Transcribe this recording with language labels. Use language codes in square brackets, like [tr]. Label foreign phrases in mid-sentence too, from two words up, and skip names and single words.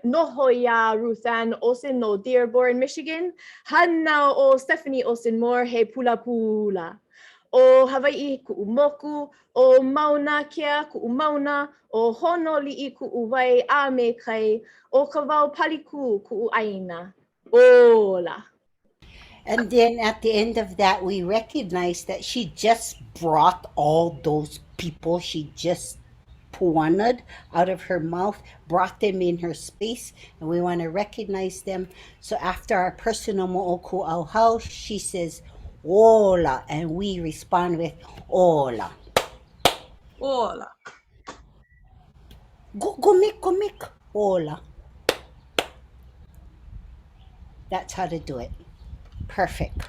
[haw] Nohoya Ruthann Olsen no Dearborn, Michigan. Hanna o Stephanie Olsen Moore, he Pula Pula. O Hawaii ku'umoku, o Mauna Kea ku'umauna, o Honoli'i ku'uwai a me kai, o Kawau Paliku ku'uaina. Ola. [en] And then at the end of that, we recognize that she just brought all those people she just puanad out of her mouth, brought them in her space, and we want to recognize them. So after our personal moʻokūʻauhau, she says, Ola, and we respond with Ola. Ola. Go make, Ola. That's how to do it. Perfect.